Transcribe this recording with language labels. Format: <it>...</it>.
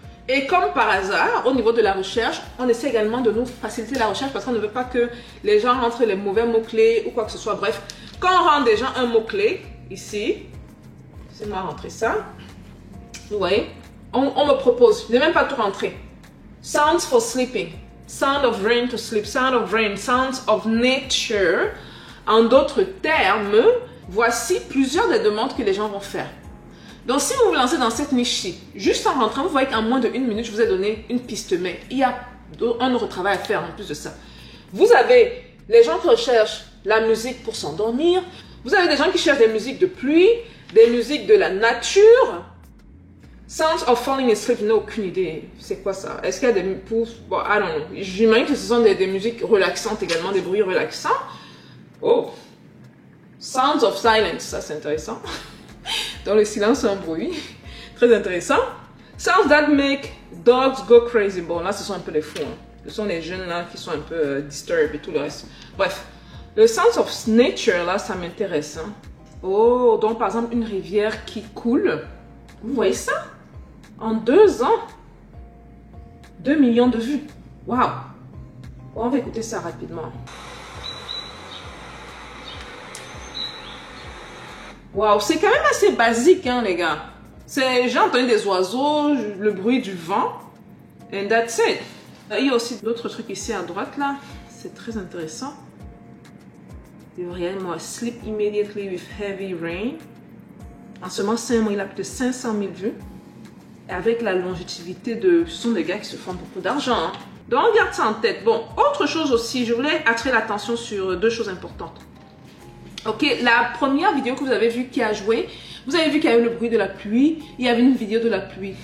<fr>Et comme par hasard, au niveau de la recherche, on essaie également de nous faciliter la recherche parce qu'on ne veut pas que les gens rentrent les mauvais mots-clés ou quoi que ce soit. Bref, quand on rentre déjà un mot-clé, ici, c'est moi rentrer ça, vous voyez, on me propose, je n'ai même pas tout rentré.</fr> <en>Sounds for sleeping, sound of rain to sleep, sound of rain, sounds of nature.</en> <fr>En d'autres termes, voici plusieurs des demandes que les gens vont faire. Donc, si vous vous lancez dans cette niche-ci, juste en rentrant, vous voyez qu'en moins de 1 minute, je vous ai donné une piste, mais il y a un autre travail à faire en plus de ça. Vous avez les gens qui recherchent la musique pour s'endormir. Vous avez des gens qui cherchent des musiques de pluie, des musiques de la nature.</fr> <en>Sounds of falling asleep,</en> <fr>je n'ai aucune idée. C'est quoi ça? Est-ce qu'il y a des... Bon,</fr> <en>I don't know.</en> <fr>J'imagine que ce sont des musiques relaxantes également, des bruits relaxants. Oh!</fr> <en>Sounds of silence,</en> <fr>ça c'est intéressant. Dans le silence, un bruit. Très intéressant.</fr> <en>Sounds that make dogs go crazy.</en> <fr>Bon, là, ce sont un peu les fous. Hein. Ce sont les jeunes là qui sont un peu disturbed et tout le reste. Bref. Le</fr> <en>sounds of nature,</en> <fr>là, ça m'intéresse. Hein. Oh, donc par exemple, une rivière qui coule. Vous voyez ça? En 2 ans, 2 millions de vues. Waouh! Bon, on va écouter ça rapidement. Waouh, c'est quand même assez basique, hein, les gars. J'ai entendu des oiseaux, le bruit du vent.</fr> <en>And that's it.</en> <fr>Il y a aussi d'autres trucs ici à droite, là. C'est très intéressant.</fr> <en>Réellement, sleep immediately with heavy rain.</en> <fr>En seulement 5 mois, il a plus de 500 000 vues. Et avec la longévité de... Ce sont des gars qui se font beaucoup d'argent. Hein. Donc, on garde ça en tête. Bon, autre chose aussi, je voulais attirer l'attention sur 2 choses importantes. Ok, la première vidéo que vous avez vue qui a joué, vous avez vu qu'il y a eu le bruit de la pluie, il y avait une vidéo de la pluie.</fr>